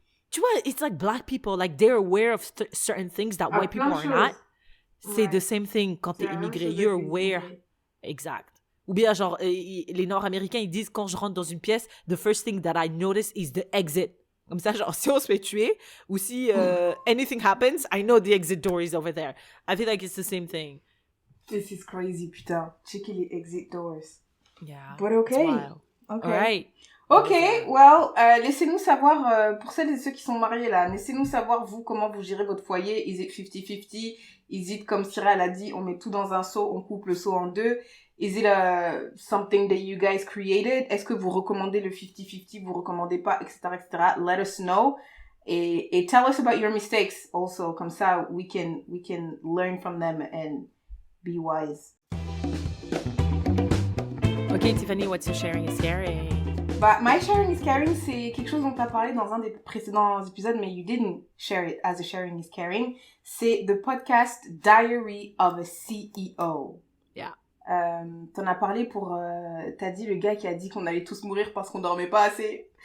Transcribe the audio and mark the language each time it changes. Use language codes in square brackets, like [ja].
[fr] Tu vois, [en] it's like black people, like they're aware of certain things that white people are not. [fr] C'est [en] the same thing [fr] quand t'es immigré. [en] You're aware. [fr] Exact. Ou bien, genre, les Nord-Américains, ils disent, quand je rentre dans une pièce, [en] the first thing that I notice is the exit. [fr] Comme ça, genre, si on se fait tuer, ou si [en] anything happens, I know the exit door is over there. I feel like it's the same thing. This is crazy, putain. Checker les exit doors. Yeah. But okay. Okay. All right. [fr] Ok, well, laissez-nous savoir, pour celles et ceux qui sont mariés là, laissez-nous savoir, vous, comment vous gérez votre foyer. [en] Is it 50-50? Is it, [fr] comme Syrah l'a dit, on met tout dans un seau, on coupe le seau en 2? [en] Is it something that you guys created? [fr] Est-ce que vous recommandez le 50-50, vous recommandez pas, etc., etc.? [en] Let us know. Et tell us about your mistakes also. [fr] Comme ça, [en] we can learn from them and be wise. Okay, Tiffany, what's your sharing is caring? My sharing is caring, [fr] c'est quelque chose dont tu as parlé dans un des précédents épisodes, mais [en] you didn't share it as a sharing is caring. C'est the podcast Diary of a CEO. Yeah. [fr] T'en as parlé t'as dit le gars qui a dit qu'on allait tous mourir parce qu'on dormait pas assez.